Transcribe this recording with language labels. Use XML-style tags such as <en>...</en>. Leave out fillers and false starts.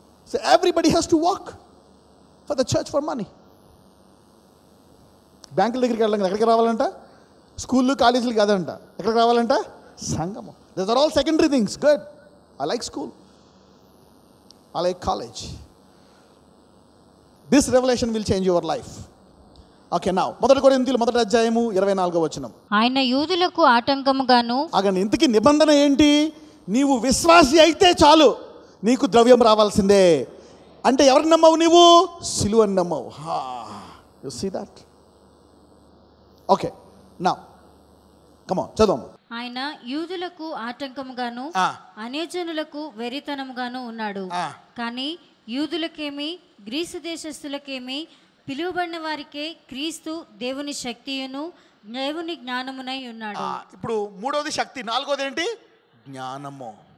<en>So everybody has to work for the church for money.</en> <te>బ్యాంకుల దగ్గరికి వెళ్ళాలి, ఎక్కడికి రావాలంట? స్కూళ్ళు కాలేజీలు కాదంట. ఎక్కడికి రావాలంట? సంఘము.</te> <en>These are all secondary things. Good. I like school, I like college. This revelation will change your life. Okay, now</en> <te>1 కొరింథీయులు 1వ అధ్యాయము 24వ వచనం. ఆయన యూదులకు ఆటంకముగాను. అగని ఇంతకీ నిబంధన ఏంటి? నీవు విశ్వాసి అయితే చాలు, నీకు ద్రవ్యం రావాల్సిందే. అంటే ఎవరిని నమ్మవు? నీవు సిలువని నమ్మవు.</te> <en>You see that? Okay, now come on,</en> <te>చదవమ్మా. ఆయన యూదులకు ఆటంకముగాను అన్యజనులకు వెరితనముగాను ఉన్నాడు, కానీ యూదులకేమి గ్రీసు దేశస్థులకేమి పిలువబడిన వారికే క్రీస్తు దేవుని శక్తియును దేవుని జ్ఞానమునై ఉన్నాడు. ఇప్పుడు మూడోది శక్తి, నాలుగోది ఏంటి? జ్ఞానము.</te>